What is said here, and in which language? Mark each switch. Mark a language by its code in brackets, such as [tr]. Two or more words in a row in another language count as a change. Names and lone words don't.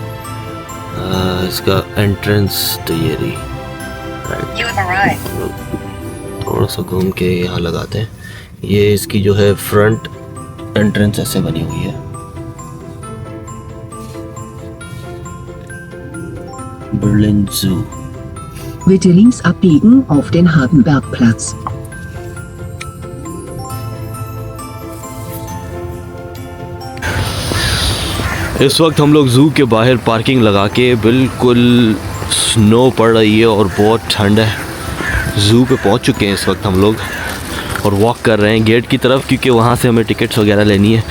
[hi] इसका एंट्रेंस तो ये रही, थोड़ा सा घूम के यहाँ लगाते हैं। ये इसकी जो है [en] front entrance [hi] ऐसे बनी हुई है। बर्लिन ज़ू। [de] Bitte links abbiegen auf den Hardenbergplatz. [hi] इस वक्त हम लोग ज़ू के बाहर पार्किंग लगा के, बिल्कुल स्नो पड़ रही है और बहुत ठंड है। ज़ू पे पहुंच चुके हैं इस वक्त हम लोग और वॉक कर रहे हैं गेट की तरफ, क्योंकि वहाँ से हमें टिकट्स वगैरह लेनी है।